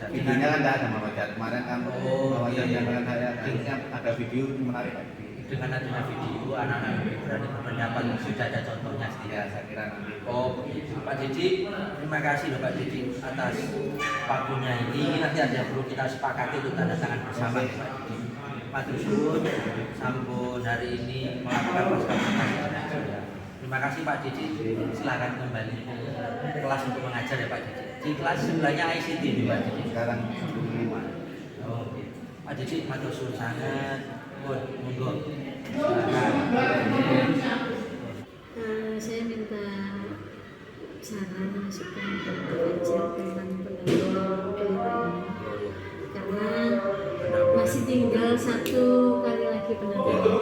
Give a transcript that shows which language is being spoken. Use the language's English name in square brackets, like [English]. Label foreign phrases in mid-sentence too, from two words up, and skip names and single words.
[Indonesian] Videonya kan tidak ada Pak Fajar. Kemarin kan Pak Fajar yang saya harusnya ada video menarik Pak. dengan adanya video anak-anak lebih berani berpendapat, sudah ada contohnya Ya, sedikit. saya kira nanti. Oh begitu. Pak Didi, terima kasih loh Pak Didi atas pakunya ini. Nanti ada perlu kita sepakati untuk tanda tangan bersama ya Pak Didi. [Javanese] Matur suwun, [Indonesian] sampun hari ini melakukan pasca jenazah. Terima kasih Pak Didi. Silakan kembali ke kelas untuk mengajar ya Pak Didi. Di kelas sebelahnya ICT nih Pak Didi. Sekarang 15. Oh, oke. Pak Didi [Javanese] matur suwun [Indonesian] sangat. Monggo. Silakan. Saya minta saran masukan belajar tentang pendampingan karena masih tinggal 1 kali lagi pendampingan.